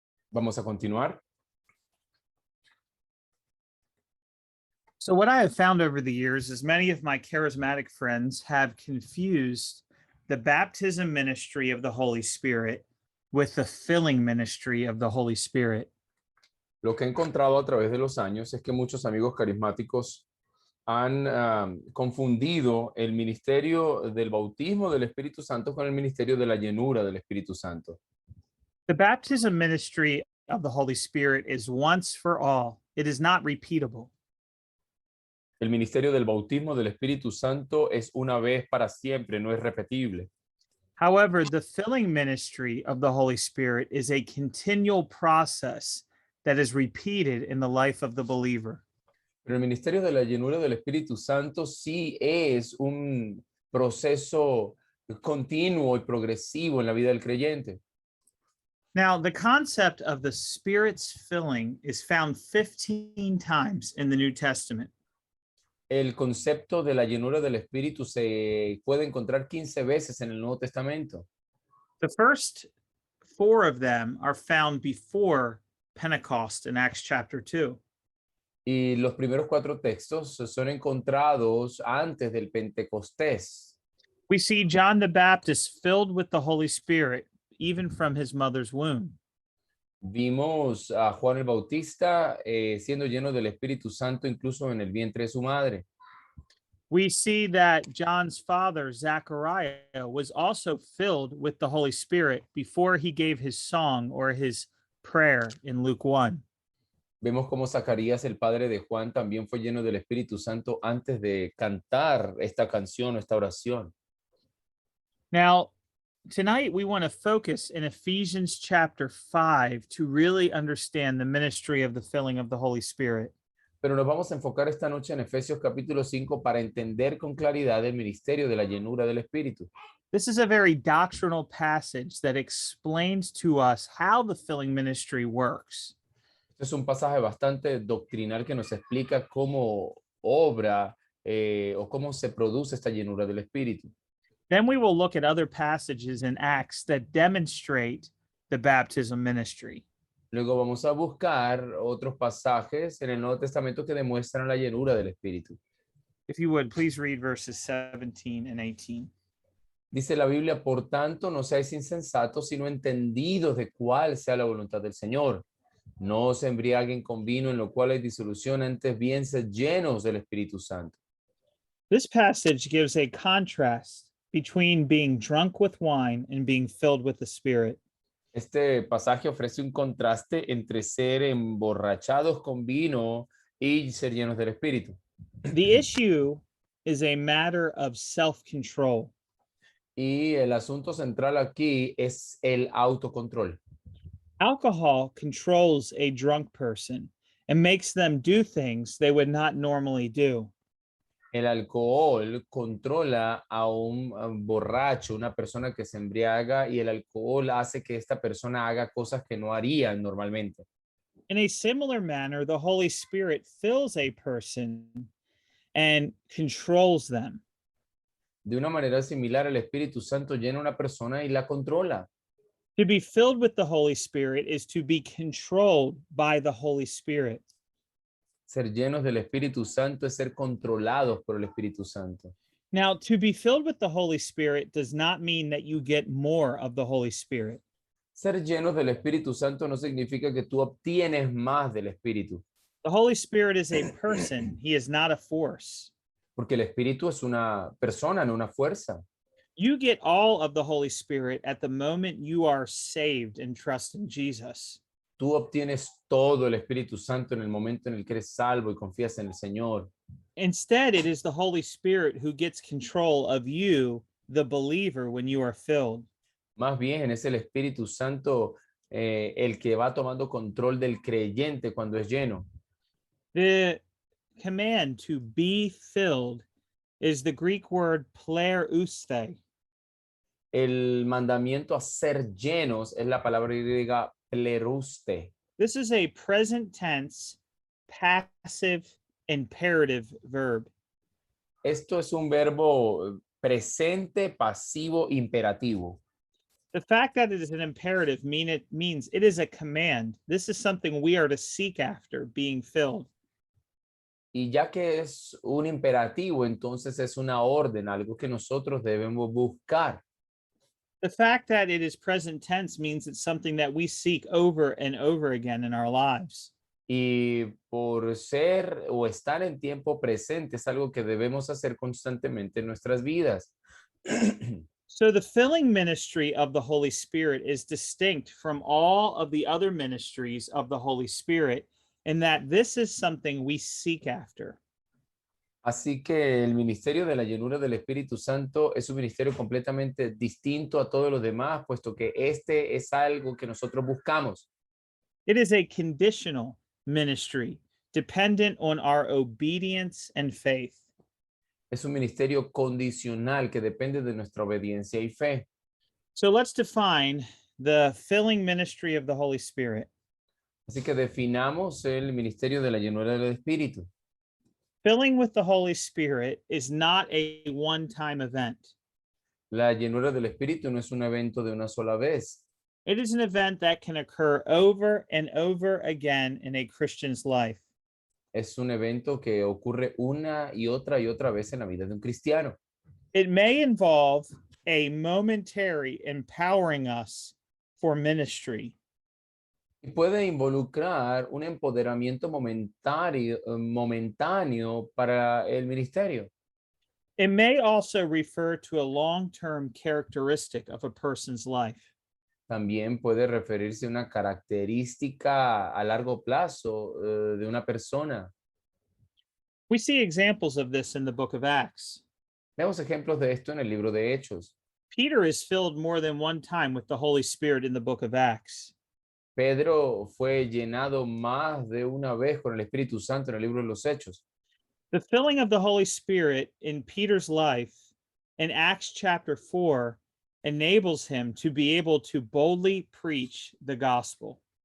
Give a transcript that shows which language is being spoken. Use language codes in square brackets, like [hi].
[es] Vamos a continuar. [en] So, what I have found over the years is many of my charismatic friends have confused the baptism ministry of the Holy Spirit with the filling ministry of the Holy Spirit. [es] Lo que he encontrado a través de los años es que muchos amigos carismáticos han confundido el ministerio del bautismo del Espíritu Santo con el ministerio de la llenura del Espíritu Santo. [en] The baptism ministry of the Holy Spirit is once for all, it is not repeatable. [es] El ministerio del bautismo del Espíritu Santo es una vez para siempre, no es repetible. [en] However, the filling ministry of the Holy Spirit is a continual process that is repeated in the life of the believer. [es] Pero el ministerio de la llenura del Espíritu Santo sí es un proceso continuo y progresivo en la vida del creyente. [en] Now, the concept of the Spirit's filling is found 15 times in the New Testament. [es] El concepto de la llenura del Espíritu se puede encontrar 15 veces en el Nuevo Testamento. [en] The first four of them are found before Pentecost in Acts chapter 2. [es] Y los primeros 4 textos son encontrados antes del Pentecostés. [en] We see John the Baptist filled with the Holy Spirit, even from his mother's womb. [es] Vimos a Juan el Bautista siendo lleno del Espíritu Santo incluso en el vientre de su madre. [en] We see that John's father, Zechariah, was also filled with the Holy Spirit before he gave his song or his prayer in Luke 1. [es] Vemos cómo Zacarías, el padre de Juan, también fue lleno del Espíritu Santo antes de cantar esta canción o esta oración. [en] Now, tonight we want to focus in Ephesians chapter 5 to really understand the ministry of the filling of the Holy Spirit. [es] Pero nos vamos a enfocar esta noche en Efesios capítulo 5 para entender con claridad el ministerio de la llenura del Espíritu. [en] This is a very doctrinal passage that explains to us how the filling ministry works. [es] Este es un pasaje bastante doctrinal que nos explica cómo obra o cómo se produce esta llenura del Espíritu. [en] Then we will look at other passages in Acts that demonstrate the baptism ministry. [es] Luego vamos a buscar otros pasajes en el Nuevo Testamento que demuestran la llenura del Espíritu. [en] If you would, please read verses 17 and 18. [es] Dice la Biblia, por tanto, no seáis insensatos, sino entendidos de cuál sea la voluntad del Señor. No se embriaguen con vino, en lo cual hay disolución, antes bien sed llenos del Espíritu Santo. [en] This passage gives a contrast between being drunk with wine and being filled with the Spirit. [es] Este pasaje ofrece un contraste entre ser emborrachados con vino y ser llenos del Espíritu. [en] The issue is a matter of self-control. [es] Y el asunto central aquí es el autocontrol. [en] Alcohol controls a drunk person and makes them do things they would not normally do. [es] El alcohol controla a un borracho, una persona que se embriaga, y el alcohol hace que esta persona haga cosas que no haría normalmente. [en] In a similar manner, the Holy Spirit fills a person and controls them. [es] De una manera similar, el Espíritu Santo llena a una persona y la controla. [en] To be filled with the Holy Spirit is to be controlled by the Holy Spirit. [es] Ser llenos del Espíritu Santo es ser controlados por el Espíritu Santo. [en] Now, to be filled with the Holy Spirit does not mean that you get more of the Holy Spirit. [es] Ser llenos del Espíritu Santo no significa que tú obtienes más del Espíritu, [en] The Holy Spirit is a person, he is not a force. [es] porque el Espíritu es una persona, no una fuerza. [en] You get all of the Holy Spirit at the moment you are saved and trust in Jesus. [es] Tú obtienes todo el Espíritu Santo en el momento en el que eres salvo y confías en el Señor. [en] Instead, it is the Holy Spirit who gets control of you, the believer, when you are filled. [es] Más bien es el Espíritu Santo el que va tomando control del creyente cuando es lleno. [en] The command to be filled is the Greek word plereuste. [es] El mandamiento a ser llenos es la palabra griega pleruste. [en] This is a present tense, passive imperative verb. [es] Esto es un verbo presente, pasivo, imperativo. [en] The fact that it is an imperative means it is a command. This is something we are to seek after, being filled. [es] Y ya que es un imperativo, entonces es una orden, algo que nosotros debemos buscar. [en] The fact that it is present tense means it's something that we seek over and over again in our lives. [es] Y por ser o estar en tiempo presente es algo que debemos hacer constantemente en nuestras vidas. [en] So the filling ministry of the Holy Spirit is distinct from all of the other ministries of the Holy Spirit in that this is something we seek after. [es] Así que el ministerio de la llenura del Espíritu Santo es un ministerio completamente distinto a todos los demás, puesto que este es algo que nosotros buscamos. [en] It is a conditional ministry dependent on our obedience and faith. [es] Es un ministerio condicional que depende de nuestra obediencia y fe. [en] So let's define the filling ministry of the Holy Spirit. [es] Así que definamos el ministerio de la llenura del Espíritu. [en] Filling with the Holy Spirit is not a one-time event. [es] La llenura del Espíritu no es un evento de una sola vez. [en] It is an event that can occur over and over again in a Christian's life. [es] Es un evento que ocurre una y otra vez en la vida de un cristiano. [en] It may involve a momentary empowering us for ministry. [es] Y puede involucrar un empoderamiento momentáneo para el ministerio. [en] It may also refer to a long-term characteristic of a person's life. [es] También puede referirse a una característica a largo plazo de una persona. [en] We see examples of this in the book of Acts. [es] Vemos ejemplos de esto en el libro de Hechos. [en] Peter is filled more than one time with the Holy Spirit in the book of Acts. [es] Pedro fue llenado más de una vez con el Espíritu Santo en el libro de los Hechos. [en] The filling of the Holy Spirit in Peter's life in Acts chapter 4 enables him to be able to boldly preach the gospel.